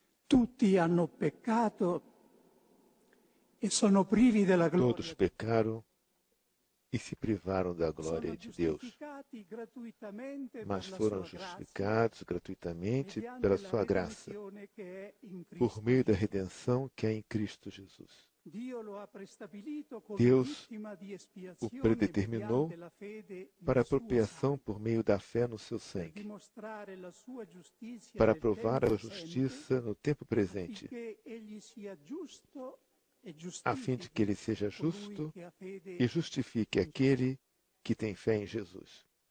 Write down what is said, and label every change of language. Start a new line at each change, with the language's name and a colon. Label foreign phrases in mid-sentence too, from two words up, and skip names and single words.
Italian: Tutti hanno peccato e sono privi della gloria.
Portuguese: Todos pecaram e se privaram da glória de Deus, mas foram justificados gratuitamente pela sua graça, por meio da redenção que é em Cristo Jesus. Deus o predeterminou para a apropriação por meio da fé no seu sangue, para provar a sua justiça no tempo presente, a fim de que ele seja justo e justifique aquele que tem fé em Jesus.